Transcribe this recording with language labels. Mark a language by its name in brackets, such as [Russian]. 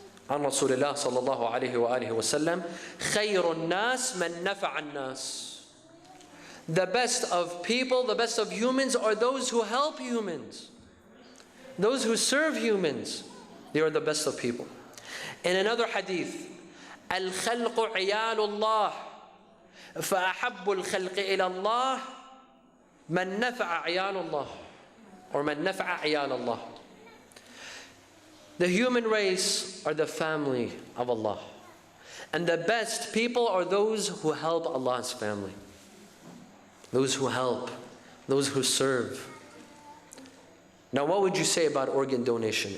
[Arabic] عن رسول الله صلى الله عليه وآله وسلم خير الناس من نفع الناس. [English] The best of people, the best of humans are those who help humans. Those who serve humans, they are the best of people. In another hadith, [Arabic] الخلق عيال الله فأحب الخلق إلى الله من نفع عيال الله, or من نفع عيال الله. [English] The human race are the family of Allah, and the best people are those who help Allah's family. Those who help, those who serve. Now, what would you say about organ donation?